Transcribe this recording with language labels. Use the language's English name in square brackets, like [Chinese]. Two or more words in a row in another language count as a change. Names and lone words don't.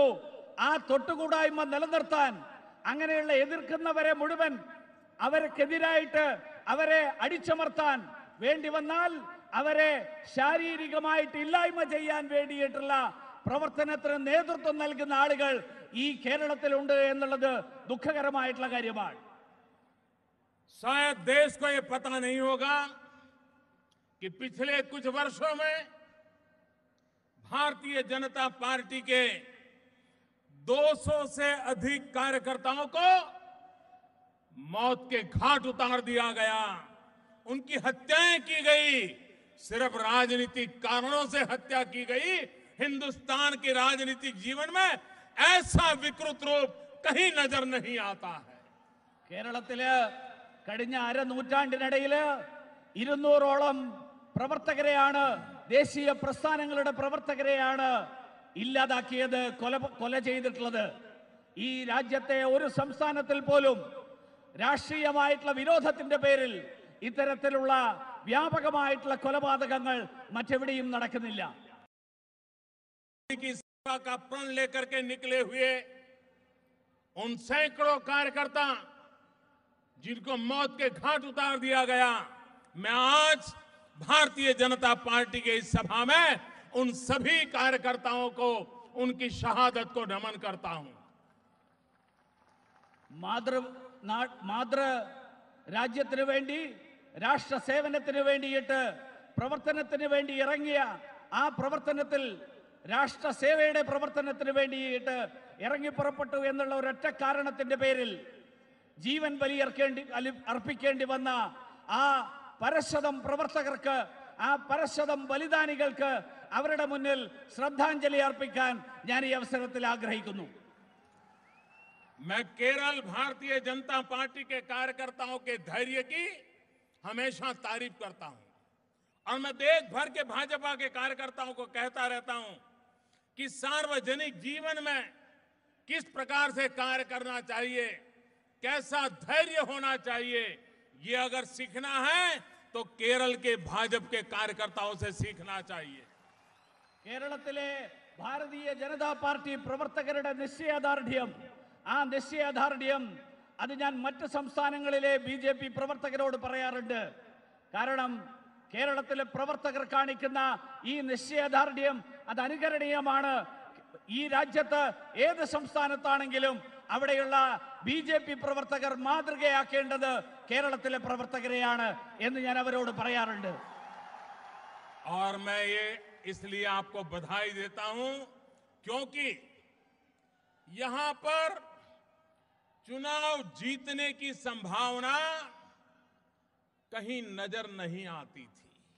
[Malayalam] ആ തൊട്ടുകൂടായ്മ നിലനിർത്താൻ, അങ്ങനെയുള്ള എതിർക്കുന്നവരെ മുഴുവൻ അവർക്കെതിരായിട്ട് അവരെ അടിച്ചമർത്താൻ വേണ്ടി വന്നാൽ അവരെ ശാരീരികമായിട്ട് ഇല്ലായ്മ ചെയ്യാൻ വേണ്ടിയിട്ടുള്ള പ്രവർത്തനത്തിന് നേതൃത്വം നൽകുന്ന ആളുകൾ ഈ കേരളത്തിലുണ്ട് എന്നുള്ളത് ദുഃഖകരമായിട്ടുള്ള കാര്യമാണ്. [Hindi] शायद देश को यह पता नहीं होगा कि पिछले कुछ वर्षों में भारतीय जनता पार्टी के 200 से अधिक कार्यकर्ताओं को मौत के घाट उतार दिया गया, उनकी हत्याएं की गई. सिर्फ राजनीतिक कारणों से हत्या की गई. हिंदुस्तान के राजनीतिक जीवन में ऐसा विकृत रूप कहीं नजर नहीं आता है. [Malayalam] കേരളത്തില് കഴിഞ്ഞ അരനൂറ്റാണ്ടിനിടയില് 200ഓളം പ്രവർത്തകരെയാണ്, ദേശീയ പ്രസ്ഥാനങ്ങളുടെ പ്രവർത്തകരെയാണ് ഇല്ലാതാക്കിയത്, കൊല ചെയ്തിട്ടുള്ളത്. ഈ രാജ്യത്തെ ഒരു സംസ്ഥാനത്തിൽ പോലും രാഷ്ട്രീയമായിട്ടുള്ള വിരോധത്തിന്റെ പേരിൽ ഇത്തരത്തിലുള്ള വ്യാപകമായിട്ടുള്ള കൊലപാതകങ്ങൾ മറ്റെവിടെയും നടക്കുന്നില്ല. [Hindi] की सेवा का प्रण लेकर के निकले हुए उन सैकड़ों कार्यकर्ता जिनको मौत के घाट उतार दिया गया, मैं आज भारतीय जनता पार्टी के इस सभा में उन सभी कार्यकर्ताओं को उनकी शहादत को नमन करता हूं. [Malayalam] മാതൃ രാജ്യത്തിന് വേണ്ടി രാഷ്ട്ര സേവനത്തിന് വേണ്ടിയിട്ട് പ്രവർത്തനത്തിന് വേണ്ടി ഇറങ്ങിയ ആ പ്രവർത്തനത്തിൽ രാഷ്ട്ര സേവയുടെ പ്രവർത്തനത്തിന് വേണ്ടിയിട്ട് ഇറങ്ങി പുറപ്പെട്ടു എന്നുള്ള ഒരൊറ്റ കാരണത്തിന്റെ പേരിൽ ജീവൻ അർപ്പിക്കേണ്ടി വന്ന ആ പരശതം പ്രവർത്തകർക്ക്, ആ പരശതം ബലിദാനികൾക്ക് അവരുടെ മുന്നിൽ ശ്രദ്ധാഞ്ജലി അർപ്പിക്കാൻ ഞാൻ ഈ അവസരത്തിൽ ആഗ്രഹിക്കുന്നു. [Hindi] मैं केरल भारतीय जनता पार्टी के कार्यकर्ताओं के धैर्य की हमेशा तारीफ करता हूं और मैं देश भर के भाजपा के कार्यकर्ताओं को कहता रहता हूं कि सार्वजनिक जीवन में किस प्रकार से कार्य करना चाहिए, कैसा धैर्य होना चाहिए, ये अगर सीखना है तो केरल के भाजपा के कार्यकर्ताओं से सीखना चाहिए. [Malayalam] കേരളത്തിലെ ഭാരതീയ ജനതാ പാർട്ടി പ്രവർത്തകരുടെ നിശ്ചയദാർഢ്യം, ആ നിശ്ചയദാർഢ്യം അത് ഞാൻ മറ്റ് സംസ്ഥാനങ്ങളിലെ BJP പ്രവർത്തകരോട് പറയാറുണ്ട്. കാരണം കേരളത്തിലെ പ്രവർത്തകർ കാണിക്കുന്ന ഈ നിശ്ചയദാർഢ്യം അത് അനുകരണീയമാണ്. ഈ രാജ്യത്ത് ഏത് സംസ്ഥാനത്താണെങ്കിലും അവിടെയുള്ള BJP പ്രവർത്തകർ മാതൃകയാക്കേണ്ടത് കേരളത്തിലെ പ്രവർത്തകരെയാണ് എന്ന് ഞാൻ അവരോട് പറയാറുണ്ട്. [Hindi] और मैं ये इसलिए आपको बधाई देता हूं क्योंकि यहां पर चुनाव जीतने की संभावना कहीं नजर नहीं आती थी.